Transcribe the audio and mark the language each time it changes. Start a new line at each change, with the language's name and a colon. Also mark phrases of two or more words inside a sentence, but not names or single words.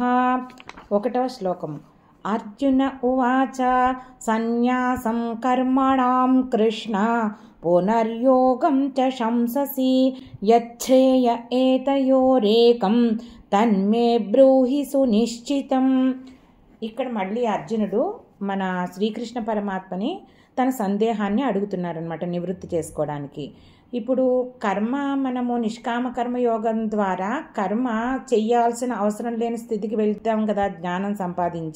Telugu: ఒకటవ శ్లోకం।
Sanskrit: अर्जुन उवाच सन्न्यासं कर्मणां कृष्ण पुनर्योगं च शंससि यच्छ्रेय एतयोरेकं तन्मे ब्रूहि सुनिश्चितं।
Telugu: ఇక్కడ మళ్ళీ అర్జునుడు మన శ్రీకృష్ణ పరమాత్మని తన సందేహాన్ని అడుగుతున్నారనమాట నివృత్తి చేసుకోవడానికి. ఇప్పుడు కర్మ మనము నిష్కామ కర్మయోగం ద్వారా కర్మ చెయ్యాల్సిన అవసరం లేని స్థితికి వెళ్తాం కదా జ్ఞానం సంపాదించి.